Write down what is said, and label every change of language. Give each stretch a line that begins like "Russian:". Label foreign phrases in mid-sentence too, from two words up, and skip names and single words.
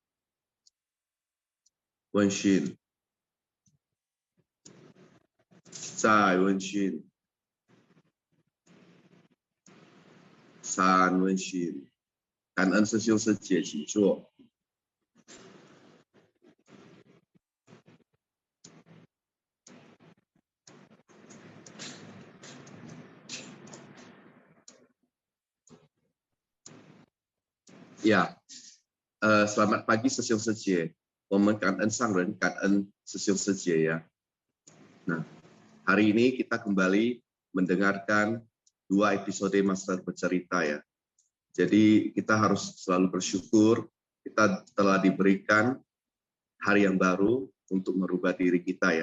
Chinese: 问讯，再问讯，三问讯。感恩师兄师姐，请坐。
Indonesian: Ya, selamat pagi
Chinese: 师兄师姐。我们感恩上人，感恩师兄师姐 ya.
Indonesian: Nah, hari ini kita kembali mendengarkan 2 episode Master bercerita ya. Jadi kita harus selalu bersyukur kita telah diberikan hari yang baru untuk merubah diri kita ya.